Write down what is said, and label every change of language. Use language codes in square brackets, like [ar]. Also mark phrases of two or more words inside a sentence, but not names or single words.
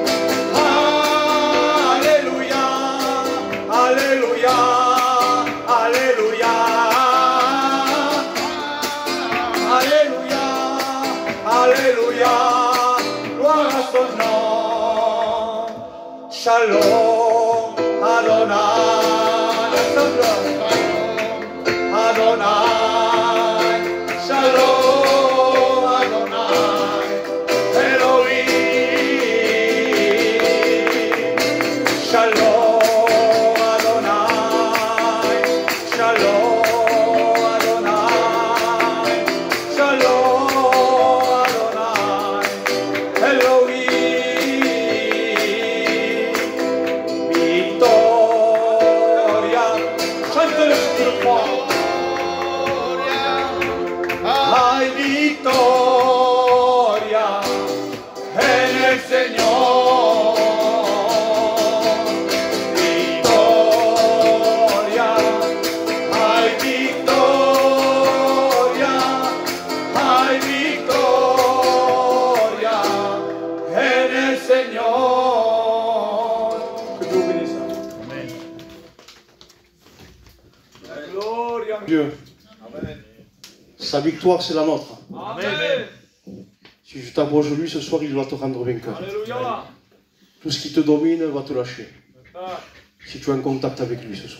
[fr] Alléluia, Alléluia, Alléluia, Alléluia, Alléluia, gloire à son nom. [he] שלום, אדוני, [fr] ensemble. [he] אדוני, שלום, אדוני, אלוהים. שלום, אדוני, שלום, אדוני, שלום, אדוני, אלוהים. [fr] Victoria, chante-le si tu crois. [es] Hay victoria en el Señor. Victoria, hay victoria en el Señor. [fr] Que Dieu vous bénisse. Amen. La gloire à Dieu. Amen. Sa victoire, c'est la nôtre. Amen. Si je t'approche de lui ce soir, il va te rendre vainqueur. Alléluia. Tout ce qui te domine va te lâcher. Si tu es en contact avec lui ce soir.